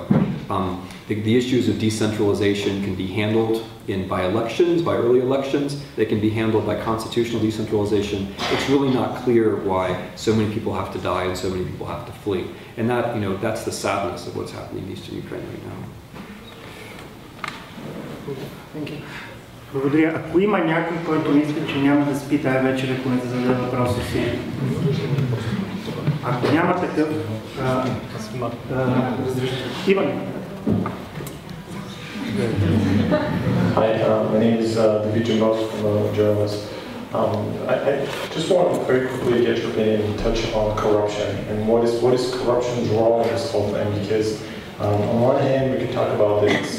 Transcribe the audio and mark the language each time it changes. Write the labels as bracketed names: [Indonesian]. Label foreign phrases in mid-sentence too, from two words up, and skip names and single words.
[English] The issues of decentralization can be handled by elections, by early elections. They can be handled by constitutional decentralization. It's really not clear why so many people have to die and so many people have to flee. And that, that's the sadness of what's happening in eastern Ukraine right now. Thank you. [Bulgarian] Благодаря. Ако има някой, който мисли, че няма да спи тая вечер, ако не зададе въпроса си. Ако няма такъв, Иван. [English] Hi, my name is David Jimbos, I'm a journalist. I just want to very quickly get your opinion and touch on corruption and what is corruption's role in this whole thing, because on one hand we can talk about this.